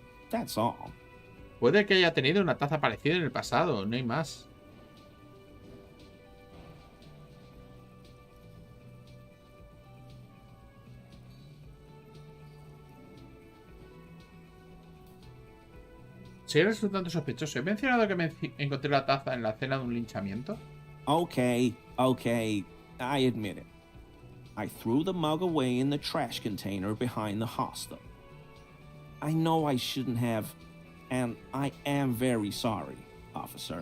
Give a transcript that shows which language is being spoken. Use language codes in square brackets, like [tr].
[en] That's all. [es] Puede que haya tenido una taza parecida en el pasado, no hay más. Sigue resultando sospechoso. ¿He mencionado que me encontré la taza en la cena de un linchamiento? [en] Okay, I admit it. I threw the mug away in the trash container behind the hostel. I know I shouldn't have, and I am very sorry, officer.